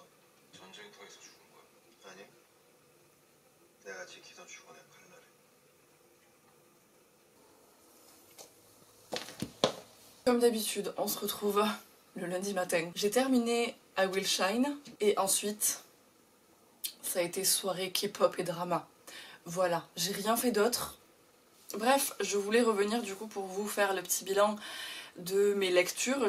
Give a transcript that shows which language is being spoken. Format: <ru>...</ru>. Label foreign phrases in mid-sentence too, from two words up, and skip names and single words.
<ko>전쟁터에서 죽은 거야? 아니. 내가 지키던 주군의 칼날에.</ko> <fr>Comme d'habitude, on se retrouve le lundi matin. J'ai terminé I Will Shine et ensuite ça a été soirée K-pop et drama. Voilà, j'ai rien fait d'autre. Bref, je voulais revenir du coup pour vous faire le petit bilan de mes lectures.</fr>